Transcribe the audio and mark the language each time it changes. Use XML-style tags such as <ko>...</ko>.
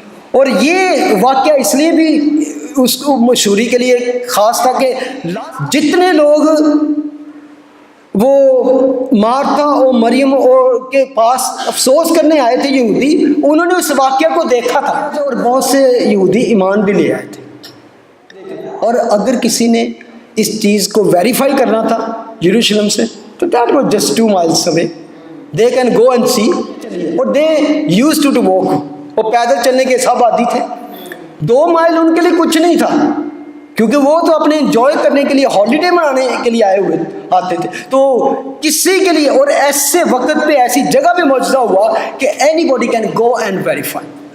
<ur>اور یہ واقعہ اس لیے بھی اس کو مشہوری کے لیے خاص تھا کہ جتنے لوگ وہ مارتھا اور مریم کے پاس افسوس کرنے آئے تھے یہودی, انہوں نے اس واقعہ کو دیکھا تھا اور بہت سے یہودی ایمان بھی لے آئے تھے. اور اگر کسی نے اس چیز کو ویریفائی کرنا تھا یروشلم سے تو</ur> <en>That was just 2 miles away. They can go and see.</en> <ur>اور</ur> <en>they used to walk.</en> <ur>وہ پیدل چلنے کے سب عادی تھے. 2 مائل ان کے لیے کچھ نہیں تھا کیونکہ وہ تو اپنے انجوائے کرنے کے لیے, ہالیڈے منانے کے لیے آتے تھے. تو کسی کے لیے, اور ایسے وقت پہ ایسی جگہ پہ معجزہ ہوا کہ</ur> <en>Anybody can go and verify.</en>